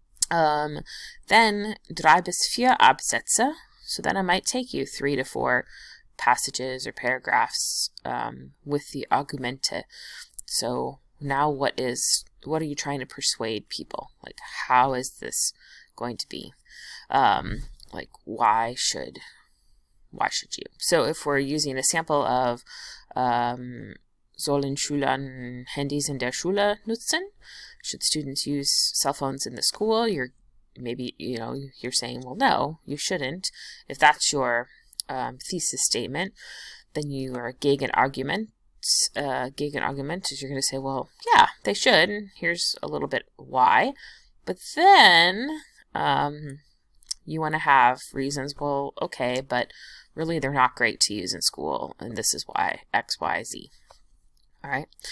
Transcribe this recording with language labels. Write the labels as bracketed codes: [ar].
[en] Then [de] 3 bis 4 Absätze, [en] so then it might take you 3 to 4 passages or paragraphs with the Argumente. So now what are you trying to persuade people? Like, how is this going to be? Why should you? So if we're using a sample of [de] sollen Schüler Handys in der Schule nutzen? [en] Should students use cell phones in the school? You're saying, well, no, you shouldn't. If that's your thesis statement, then you are Gegenargument is you're going to say, well, yeah, they should. Here's a little bit why. But then you want to have reasons, well, okay, but really they're not great to use in school, and this is why, X, Y, Z. All right.